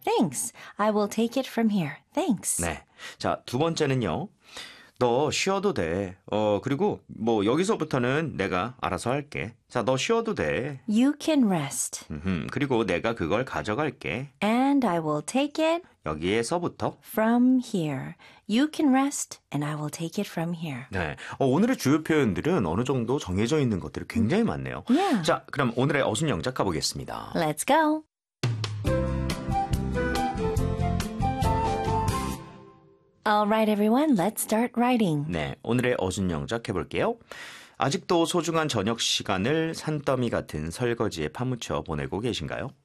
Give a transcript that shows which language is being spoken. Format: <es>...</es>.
<en>Thanks. I will take it from here. Thanks.</en> <ko>네. 자, 두 번째는요. 너 쉬어도 돼. 그리고 뭐 여기서부터는 내가 알아서 할게. 자, 너 쉬어도 돼.</ko> <en>You can rest.</en> <ko>그리고 내가 그걸 가져갈게.</ko> <en>And I will take it.</en> <ko>여기에서부터.</ko> <en>From here. You can rest and I will take it from here.</en> <ko>네. 오늘의 주요 표현들은 어느 정도 정해져 있는 것들이 굉장히 많네요.</ko> <en>Yeah.</en> <ko>자, 그럼 오늘의 어순 영작 가보겠습니다.</ko> <en>Let's go. Alright, everyone. Let's start writing.</en> <ko>네, 오늘의 어순 영작 해볼게요. 아직도 소중한 저녁 시간을 산더미 같은 설거지에 파묻혀 보내고 계신가요?</ko>